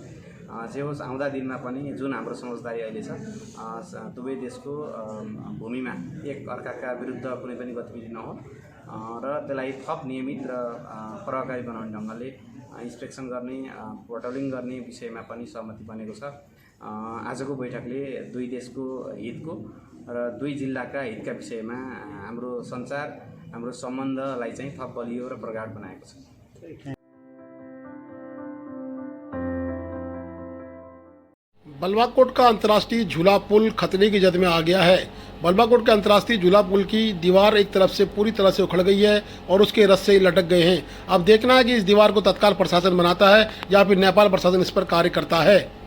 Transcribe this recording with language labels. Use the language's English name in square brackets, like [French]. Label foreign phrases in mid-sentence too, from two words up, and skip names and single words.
[Nepali] जे होस् आउँदा दिनमा पनि जुन हाम्रो समझदारी अहिले छ दुवै देशको भूमिमा एक अर्काका विरुद्ध कुनै पनि गतिविधि नहोस् र त्यसलाई थप नियमित र प्रभावकारी बनाउने ढङ्गले इन्स्पेक्सन गर्ने, पेट्रोलिङ गर्ने विषयमा पनि सहमति बनेको छ। आजको बैठकले दुई देशको हितको र दुई जिल्लाका हितका विषयमा हाम्रो सञ्चार, हाम्रो सम्बन्धलाई चाहिँ थप बलियो र प्रगाढ बनाएको छ। [Hindi] बलवाकोट का अंतर्राष्ट्रीय झूला पुल खतरे की जद में आ गया है। बलवाकोट के अंतर्राष्ट्रीय झूला पुल की दीवार एक तरफ से पूरी तरह से उखड़ गई है और उसके रस्से लटक गए हैं। अब देखना है कि इस दीवार को तत्काल प्रशासन बनाता है या फिर नेपाल प्रशासन इस पर कार्य करता है।